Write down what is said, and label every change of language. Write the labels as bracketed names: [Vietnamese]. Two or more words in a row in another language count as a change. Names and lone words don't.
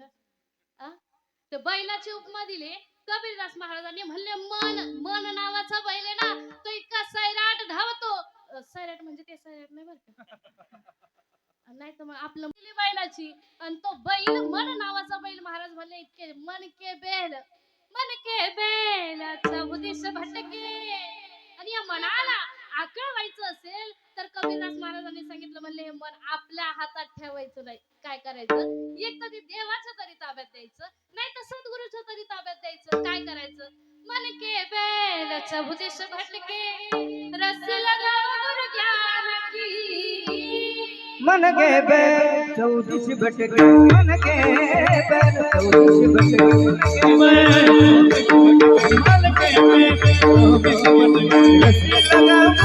[Marathi] ते बैलाची उपमा दिली कबीरदास महाराजांनी. म्हणले मन नावाचा बैल आहे ना, तो इतका सैराट धावतो. सैराट म्हणजे ते सैराट नाही बरं का, नाही तर मग आपलं बैलाची. आणि तो बैल मन नावाचा बैल, महाराज म्हणले इतके [Hindi] मन के बेल चौदिश भटके. [Marathi] आणि या मनाला आकळ व्हायचं असेल तर कबीरदास महाराजांनी सांगितलं, म्हणले हे मन आपल्या हातात ठेवायचं नाही. काय करायचं? एक तर देवाच्या तरी ताब्यात द्यायचं, नाही तर सद्गुरूच्या तरी ताब्यात द्यायचं. काय करायचं? [Hindi] मन के बेल चौदिश भटके रस लगाओ ज्ञान की. मन के बेल चौदिश भटके मन के बेल चौदिश भटके मन के बेल रस लगा